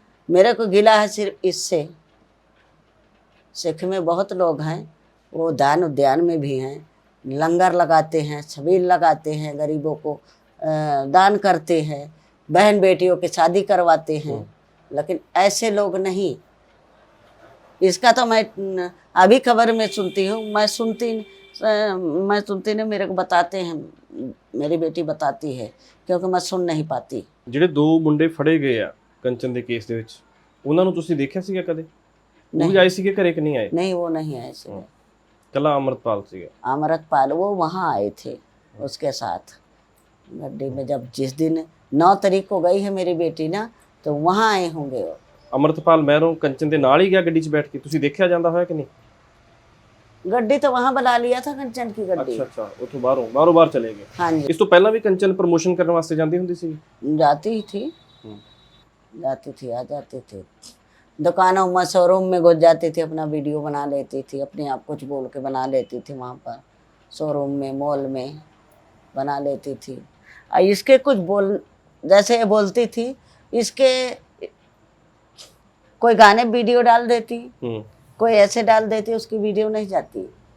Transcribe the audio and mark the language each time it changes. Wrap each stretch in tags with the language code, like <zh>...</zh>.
<hi>मेरे को गिला है सिर्फ इससे, सिख में बहुत लोग हैं, वो दान उद्यान में भी हैं, लंगर लगाते हैं, छबील लगाते हैं, गरीबों को दान करते हैं, बहन बेटियों की शादी करवाते हैं, लेकिन ऐसे लोग नहीं। इसका तो मैं अभी खबर में सुनती हूँ, मैं सुनती नहीं, मेरे को बताते हैं, मेरी बेटी बताती है, क्योंकि मैं सुन नहीं पाती।</hi> <pa>ਜਿਹੜੇ ਦੋ ਮੁੰਡੇ ਫੜੇ ਗਏ ਆ ਕੰਚਨ ਦੇ ਕੇਸ ਦੇ ਵਿੱਚ, ਉਹਨਾਂ ਨੂੰ ਤੁਸੀਂ ਦੇਖਿਆ ਸੀਗਾ ਕਦੇ? ਉਹ ਵੀ ਆਏ ਸੀਗੇ ਘਰੇ ਕਿ ਨਹੀਂ ਆਏ?</pa> <hi>नहीं, वो नहीं आए थे,</hi> <pa>ਕੱਲਾ ਅਮਰਤਪਾਲ ਸੀਗਾ।</pa> <hi>अमृतपाल वो वहाँ आए थे उसके साथ गड्डी में। जब जिस दिन 9 तारीख को गई है मेरी बेटी ना, तो वहाँ आए होंगे वो।</hi> <pa>ਅਮਰਤਪਾਲ ਮਹਿਰੋਂ ਕੰਚਨ ਦੇ ਨਾਲ ਹੀ ਗਿਆ ਗੱਡੀ 'ਚ ਬੈਠ ਕੇ, ਤੁਸੀਂ ਦੇਖਿਆ ਜਾਂਦਾ ਹੋਇਆ ਕਿ नहीं?</pa> <hi>गड्डी तो वहाँ बुला लिया था, कंचन की गड्डी।</hi> <pa>ਅੱਛਾ, ਉੱਥੋਂ ਬਾਹਰੋਂ ਬਾਹਰ ਚਲੇ ਗਏ।</pa> <hi>हाँ जी,</hi> <pa>ਇਸ ਤੋਂ ਪਹਿਲਾਂ ਵੀ ਕੰਚਨ ਪ੍ਰਮੋਸ਼ਨ ਕਰਨ ਵਾਸਤੇ ਜਾਂਦੀ ਹੁੰਦੀ ਸੀ?</pa> <hi>जाती ही थी, आ जाती थी, दुकानों में, शोरूम में घुस जाती थी, अपना वीडियो बना लेती थी, अपने आप कुछ बोल के बना लेती थी, वहाँ पर शोरूम में, मॉल में बना लेती थी। और इसके कुछ जैसे ये बोलती थी, इसके कोई गाने वीडियो डाल देती, कोई ऐसे डाल देती, उसकी वीडियो नहीं जाती।</hi>